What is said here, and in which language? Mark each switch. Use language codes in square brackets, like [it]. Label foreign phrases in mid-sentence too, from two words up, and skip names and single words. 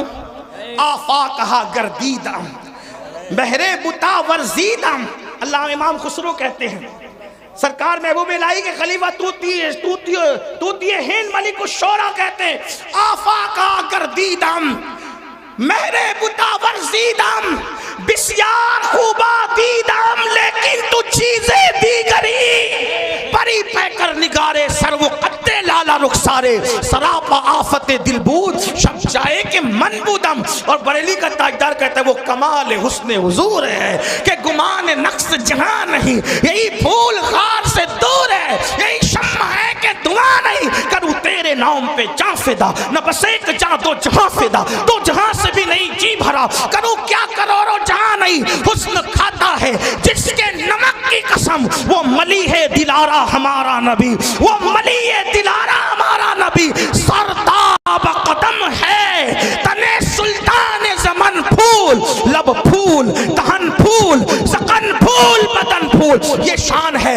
[fa] آفاقہا گردیدم بہرے بتا ورزیدم، [ur] اللہ امام خسرو کہتے ہیں سرکار محبوب الہی کے خلیفہ توتی ہند ملک الشورى کہتے ہیں [fa] آفاقہا گردیدم مہرے بتا ورزیدم بسیار خوبا دیدم لیکن تو چیزیں دیگری پری پیکر نگارے سر و قد لالا رخسارے سراپا آفت دل بود شب جائے کہ من بودم۔ [ur] اور بریلی کا تاجدار کہتا ہے وہ کمال حسن حضور ہے کہ گمان نقص جہاں نہیں، یہی پھول خار سے دور ہے، یہی شمع ہے کہ دعا نہیں، کروں تیرے نام پہ جاں فدا، نہ بس ایک جاں دو جہاں فدا، دو جہاں سے بھی نہیں جی بھرا، کروں کیا کروڑوں جہاں نہیں، حسن کھاتا ہے جس کے نمک کی قسم، وہ ملی ہے دلارا ہمارا نبی، وہ ملی ہے دلارا ہمارا نبی، سرداب قدم ہے تنے سلطان زمن پھول، لب پھول دہن پھول سقن پھول بدن پھول، یہ شان ہے۔